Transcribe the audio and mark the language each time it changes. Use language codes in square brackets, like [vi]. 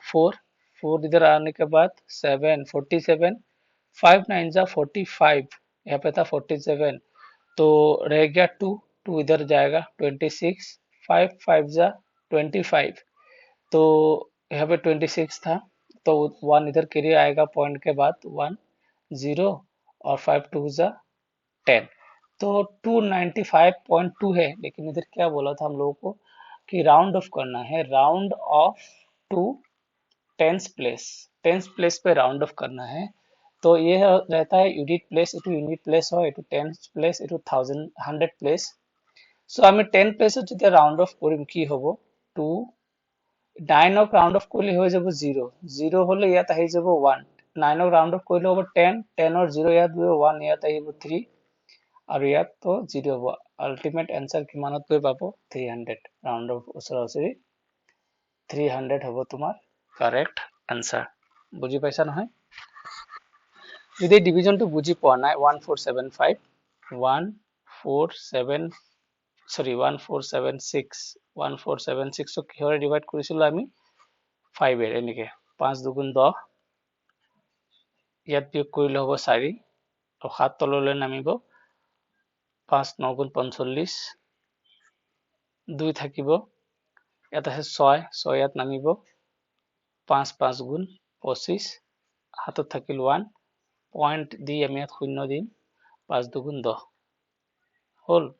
[hi] 4 4, इधर आने के बाद 7 47, 5 9 जा 45, यहाँ पे था 47, तो रह गया 2 2, इधर जाएगा 26, 5 5 जा 25, तो यहाँ पे 26 था, तो 1 इधर कैरी आएगा पॉइंट के बाद, 1 0, और 5 2 जा 10, तो 295.2 है। लेकिन इधर क्या बोला था हम लोगों को कि राउंड ऑफ करना है, round of to tens place, tens place पे राउंड ऑफ करना है। तो ये रहता है यूनिट प्लेस, इटू यूनिट प्लेस हो, इटू टेंस प्लेस, इटू 100 प्लेस। [as] सो আমি 10 প্লেসত যেতিয়া রাউন্ড অফ কৰিম কি হ'ব? 2 9 ক রাউন্ড অফ কৰিলে হৈ যাব 0 0 হলে ইয়াত আহি যাব 1, 9 ক রাউন্ড অফ কৰিলে হ'ব 10 10 ৰ 0 ইয়াত গৈ 1 ইয়াত আহিব 3, আৰু ইয়াত তো 0 হ'ব। আল্টিমেট এনসার কিমানত গৈ পাব? 300। রাউন্ড অফ ওচৰা-ওচৰি 300 হ'ব তোমাৰ কারেক্ট এনসার। বুজি পাইছা নহয়? যদি ডিভিজনটো বুজি পোৱা নাই, 1475 1476 1476 কিহৰে ডিভাইড কৰিছিলো আমি? 5 এৰ, এনেকে 5 2 10, ইয়াত বিয়োগ কৰিলে হ'ব 4, আৰু 7 তললৈ নামিব, 5 9 45, 2 থাকিব, ইয়াত আছে 6 6 ইয়াত নামিব, 5 5 25, হাতত থাকিল 1, পয়েন্ট দি আমি ইয়াত 0 দিম, 5 2 10 হল।